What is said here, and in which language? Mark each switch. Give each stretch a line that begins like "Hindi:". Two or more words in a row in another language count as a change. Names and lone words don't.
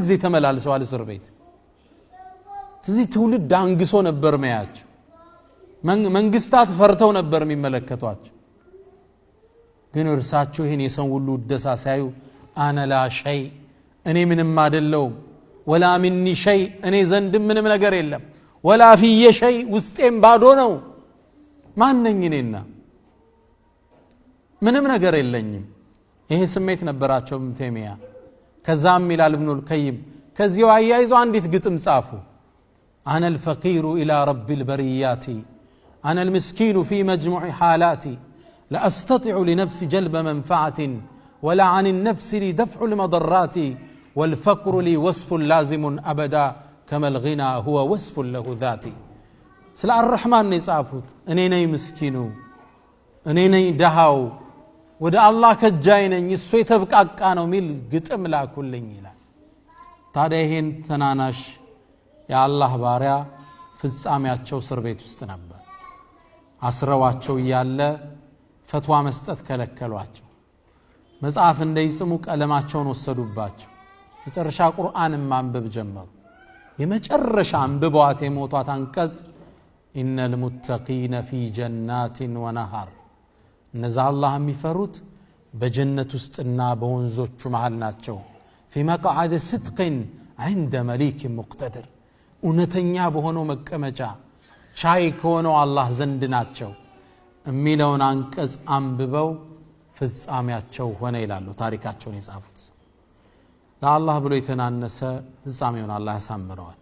Amharic: ጊዜ ተመላልሰዋል እስር ቤት ስለዚህ ትውልድ አንግሶ ነበር የሚያያቸው መንግስታት ፈርተው ነበር የሚመለከቷቸው ግን እርሳቸው ይሄን የሰው ሁሉ ደሳ ሳዩ
Arabic: أنا لا شيء
Amharic: እኔ ምንም አይደለው
Arabic: ولا مني شيء
Amharic: እኔ ዘንድ ምንም ነገር የለም
Arabic: ولا فيّ شيء
Amharic: ውስጤም ባዶ ነው ማንነኝ እኔና ምንም ነገር የለኝም ይሄ ስሜት ነበራቸው ኢብኑ ተይሚያ ከዛም ይላል ኢብኑ አልቀይም ከዚያው አያይዞ አንዲት ግጥም ጻፉ አነ
Arabic: الفقير الى رب البريات انا المسكين في مجموع حالاتي لا استطيع لنفسي جلب منفعه ولا عن النفس لي دفع المضرات والفقر لي وصف لازم ابدا كما الغنى هو وصف له ذاتي
Amharic: ስለ አርህማን ነው የጻፉት እኔ ነኝ ምስኪኑ እኔ ነኝ ደሃው ወደ አላህ ከጃይ ነኝ እሱ የተብቃቃ ነው ሚል ግጥም ላኩልኝ ይላል ታዲያ ይሄን ተናናሽ የአላህ ባሪያ ፍጻሜያቸው እስር ቤት ውስጥ ነበር አስረዋቸው ያለ ፈትዋ መስጠት ከለከሏቸው መጽሐፍ እንዳይጽሙ ቀለማቸውን ወሰዱባቸው መጨረሻ ቁርአንን ማንበብ ጀመሩ የመጨረሻ አንብበዋት የሞቷት አንቀጽ
Arabic: إن المتقين في جنات ونهر
Amharic: እነዛ አላህ የሚፈሩት በጀነት ውስጥና በወንዞቹ መሃል ናቸው
Arabic: في مقعد صدق عند مليك مقتدر
Amharic: እውነተኛ በሆነው መቀመጫ ቻይ ከሆነው አላህ ዘንድ ናቸው የሚለውን አንቀጽ አንብበው ፍጻሜያቸው ሆነ ይላሉ ታሪካቸውን የጻፉት ለአላህ ብሎ የተናነሰ ፍጻሜውን አላህ ያሳምረዋል